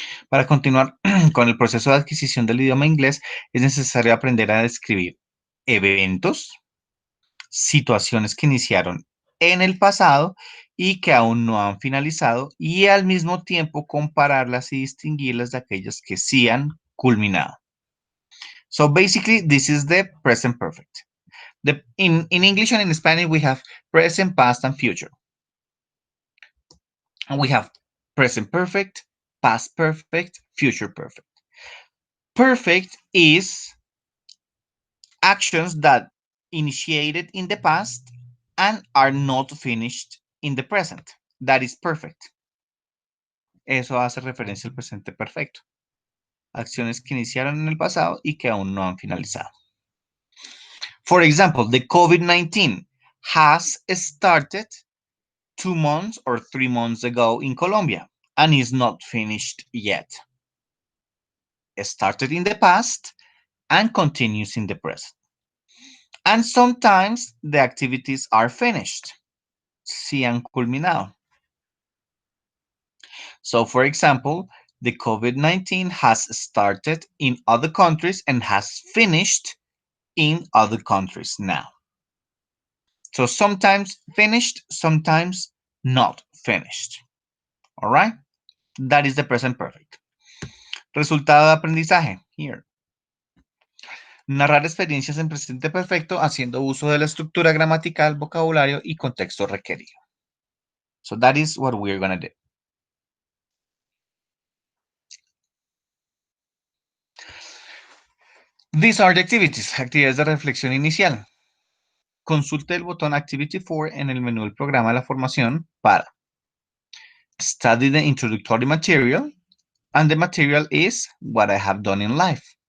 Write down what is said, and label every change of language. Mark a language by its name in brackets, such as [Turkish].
[Spanish] Para continuar con el proceso de adquisición del idioma inglés, es necesario aprender a describir eventos, situaciones que iniciaron en el pasado y que aún no han finalizado, y al mismo tiempo compararlas y distinguirlas de aquellas que sí han culminado. [English] So basically, this is the present perfect. In English and in Spanish, we have present, past, and future. And we have present perfect, past perfect, future perfect. Perfect is actions that initiated in the past and are not finished in the present. That is perfect. [Spanish] Eso hace referencia al presente perfecto. Acciones que iniciaron en el pasado y que aún no han finalizado. [English] For example, the COVID-19 has started 2 months or 3 months ago in Colombia and is not finished yet. It started in the past and continues in the present. And sometimes the activities are finished. [Spanish] Se han culminado. [English] So, for example, the COVID-19 has started in other countries and has finished in other countries now. So sometimes finished, sometimes not finished. All right? That is the present perfect. [Spanish] Resultado de aprendizaje. [English] Here. [Spanish] Narrar experiencias en presente perfecto haciendo uso de la estructura gramatical, vocabulario y contexto requerido. [English] So that is what we're going to do. These are the activities. [Spanish] Actividades de reflexión inicial. Consulte el botón Activity 4 en el menú del programa de la formación para [English] study the introductory material, and the material is what I have done in life.